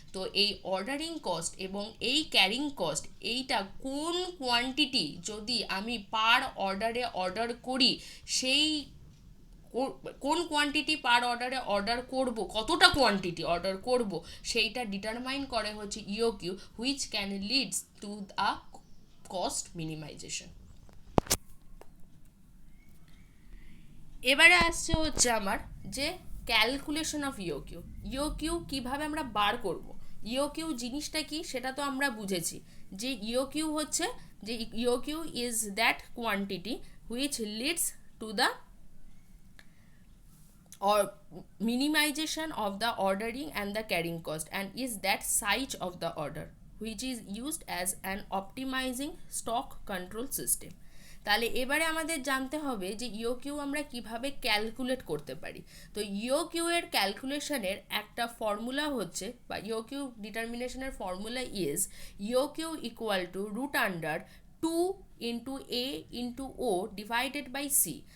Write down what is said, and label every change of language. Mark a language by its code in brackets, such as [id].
[bn] তো এই ordering cost এবং এই ক্যারিং কস্ট, এইটা কোন কোয়ান্টিটি যদি আমি পার অর্ডারে অর্ডার করি, সেই কোন কোয়ান্টিটি পার অর্ডারে অর্ডার করব, কতটা কোয়ান্টিটি অর্ডার করব, সেইটা ডিটারমাইন করে হচ্ছে ইওকিউ, [en] Which can leads to a cost minimization. [bn] এবারে আসছে হচ্ছে আমার যে ক্যালকুলেশন অফ ইওকিউ। ইওকিউ কীভাবে আমরা বার করব, ইওকিউ জিনিসটা কি সেটা তো আমরা বুঝেছি, যে ইওকিউ হচ্ছে, যে [en] EOQ is that quantity which leads to the or minimization of the ordering and the carrying cost, and is that size of the order which is used as an optimizing stock control system। [bn] তাহলে এবারে আমাদের জানতে হবে যে ইওকিউ আমরা কিভাবে calculate করতে পারি। তো ইওকিউ এর ক্যালকুলেশনের একটা ফর্মুলা হচ্ছে, বা ইওকিউ ডিটারমিনেশনের formula [en] Is EOQ equal to root under 2 × A × O divided by C.